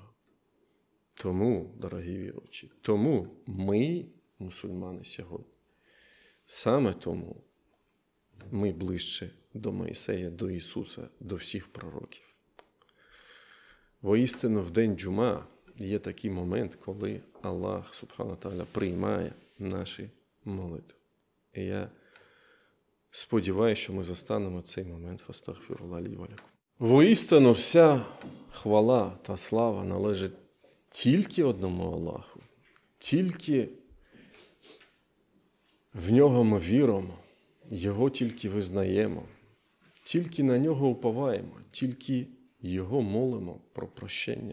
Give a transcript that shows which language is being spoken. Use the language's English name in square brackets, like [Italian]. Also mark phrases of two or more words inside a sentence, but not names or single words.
[Ukrainian] Тому, дорогі віруючі, тому ми, мусульмани сьогодні, саме тому ми ближче до Мойсея, до Ісуса, до всіх пророків. Воістину, в день Джума є такий момент, коли Аллах, [Arabic] سبحانه تعالى, [Ukrainian] приймає наші молитви. І я сподіваюся, що ми застанемо цей момент. [Arabic] فاستغفر الله لي ولكم. [Ukrainian] Воістину, вся хвала та слава належить тільки одному Аллаху. Тільки в нього ми віримо, його тільки визнаємо, тільки на нього уповаємо, тільки його молимо про прощення.